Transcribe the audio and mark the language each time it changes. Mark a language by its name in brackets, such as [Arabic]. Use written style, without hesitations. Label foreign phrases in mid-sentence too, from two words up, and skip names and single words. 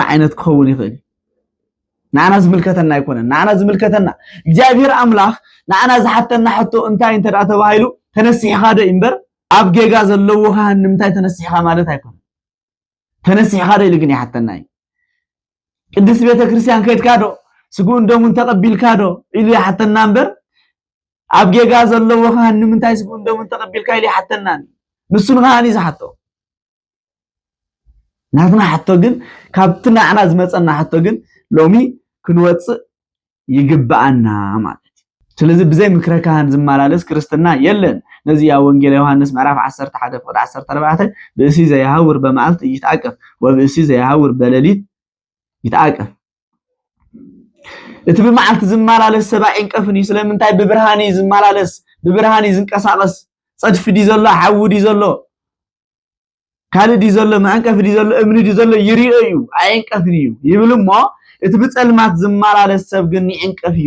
[Tigrinya] ዓይነት ክኸውን ይኽእል ንዓና ዝምልከተና ኣይኮነን ንዓና ዝምልከተና እግዚአብሔር አምላክ ንዓና ዝሓተና ሕቶ እንታይ እንተ ደኣ ተባሂሉ ተነሲሕኻ ዶ እምበር ኣብ ጌጋ ዘለዎ ካህን ንምንታይ ተነሲሕኻ ማለት ኣይኮነን ተነሲሕኻ ዶ ኢሉ ግን ይሓተና እዩ ቅድስት ቤተ ክርስቲያን ከይድካ ዶ ስጉን ደሙን ተቀቢልካ ዶ ኢሉ ይሓተና እምበር ኣብ ጌጋ ዘለዎ ካህን ንምንታይ ስጉን ደሙን ተቀቢልካ ኢሉ ይሓተና ንሱን ካህን እዩ ዝሓቶ ናትና ሕቶ ግን ካብቲ ንዓና ዝመፀና ሕቶ ግን ሎሚ ክንወፅእ ይግባአና ማለት ስለዚህ ብዘይ ምክረ ካህን ዝመላለስ ክርስትና የለን ነዚ ያ ወንጌል ዮሐንስ ምዕራፍ 11 ቁጥር 14 [Geez] ብእሲ ዘይሃውር በመዓልት ይትዓቀፍ ወብእሲ ዘይሃውር በሌሊት ይትዓቀፍ [Tigrinya] እቲ በመዓልት ዝመላለስ ሰብዓ ይንቀፍኒ ስለምንታይ ብብርሃን ዝመላለስ ብብርሃን ዝንቀሳቀስ ጸድፍ ዲ ዘሎ ሓውዲ ዘሎ ካልዲ ዘሎ ማንቀፍ ዲ ዘሎ እምኒ ዲ ዘሎ ይሪኦ እዩ አይንቀፍኒ እዩ ይብልሞ እቲ ብጸልማት ዝመላለስ ሰብ ግን ይንቀፍ እዩ